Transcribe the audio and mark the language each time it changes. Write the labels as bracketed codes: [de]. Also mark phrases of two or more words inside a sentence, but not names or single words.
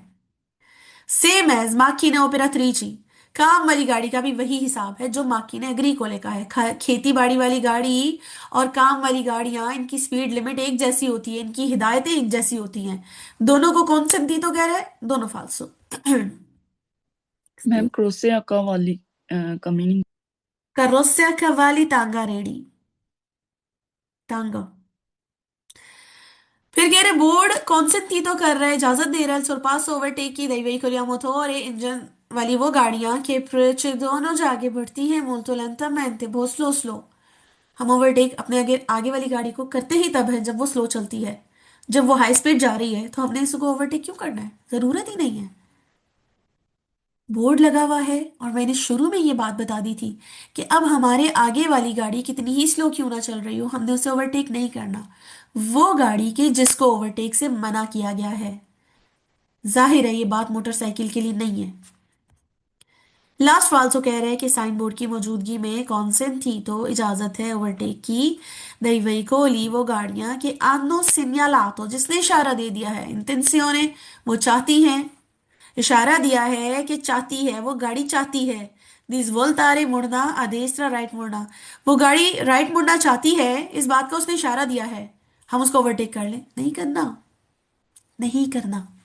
[en] same as [it] macchine operatrici, [hi] काम वाली गाड़ी का भी वही हिसाब है जो [it] macchine agricole [hi] का है। खेती बाड़ी वाली गाड़ी और काम वाली गाड़ियां, इनकी स्पीड लिमिट एक जैसी होती है, इनकी हिदायतें एक जैसी होती हैं, दोनों को कौन सी तो कह रहा है, दोनों फालसो। मैम क्रोसिया का वाली का मीनिंग। [it] carrozza a cavalli [hi] टांगा रेडी, [it] टांगा। [hi] फिर कह रहे बोर्ड consentito कर रहा है, इजाजत दे रहा है sorpasso ओवरटेक की [it] dei veicoli a motore, [hi] इंजन वाली वो गाड़ियां के procedono जो आगे बढ़ती हैं [it] molto lentamente, [hi] बहुत [en] slow slow. [hi] हम ओवरटेक अपने आगे आगे वाली गाड़ी को करते ही तब है जब वो स्लो चलती है, जब वो [en] high speed [hi] जा रही है तो हमने इसको ओवरटेक क्यों करना है, जरूरत ही नहीं है। बोर्ड लगा हुआ है और मैंने शुरू में ये बात बता दी थी कि अब हमारे आगे वाली गाड़ी कितनी ही स्लो क्यों ना चल रही हो, हमने उसे ओवरटेक नहीं करना, वो गाड़ी के जिसको ओवरटेक से मना किया गया है। जाहिर है ये बात मोटरसाइकिल के लिए नहीं है। लास्ट फालसो कह रहे हैं कि साइन बोर्ड की मौजूदगी में consentito इजाजत है ओवरटेक की [it] dei veicoli, [hi] वो गाड़ियां के [it] hanno segnalato, [hi] जिसने इशारा दे दिया है, intenzione, वो चाहती हैं, इशारा दिया है कि चाहती है, वो गाड़ी चाहती है, [it] di svoltare [hi] मुड़ना अदेस्tra राइट मुड़ना, वो गाड़ी राइट मुड़ना चाहती है, इस बात का उसने इशारा दिया है, हम उसको ओवरटेक कर लें, नहीं करना। नहीं करना।